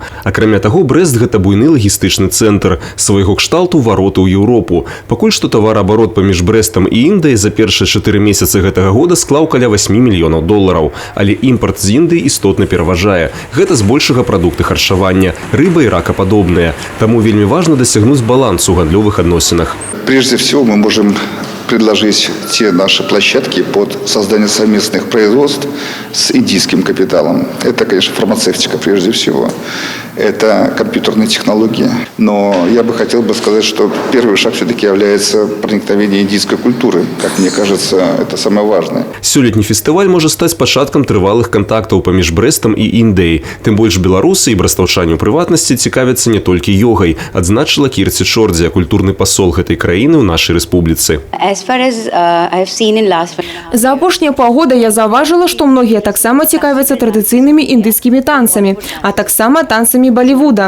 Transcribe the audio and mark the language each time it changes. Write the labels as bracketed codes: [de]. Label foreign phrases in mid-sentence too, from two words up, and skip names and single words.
[be] Акрамя таго, Брэст – гэта буйны лагістычны цэнтр, свайго кшталту вароты ў Еўропу. Пакуль што тавараабарот паміж Брэстам і Індыяй за першыя 4 месяцы гэтага года склаў каля 8 мільёнаў долараў. Але імпарт з Індыі істотна пераважае. Гэта збольшага прадукты харчавання, рыба і ракападобныя. Таму вельмі важна дасягнуць балансу ў гандлёвых адносінах. [ru] Прежде всего мы можем предложить те наши площадки под создание совместных производств с индийским капиталом. Это, конечно, фармацевтика прежде всего. Это компьютерные технологии. Но я бы хотел сказать, что первый шаг все-таки является проникновение индийской культуры. Как мне кажется, это самое важное. [be] Сёлетні фестываль можа стаць пачаткам трывалых кантактаў паміж Брэстам і Індыяй. Тым больш беларусы і брастаўчане ў прыватнасці цікавяцца не толькі ёгай, адзначыла Кірці Чордзя, культурны пасол гэтай краіны ў нашай рэспубліцы. За апошнія паўгода я заўважыла, што многія таксама цікавяцца традыцыйнымі індыйскімі танцамі, а таксама танцамі Балівуда.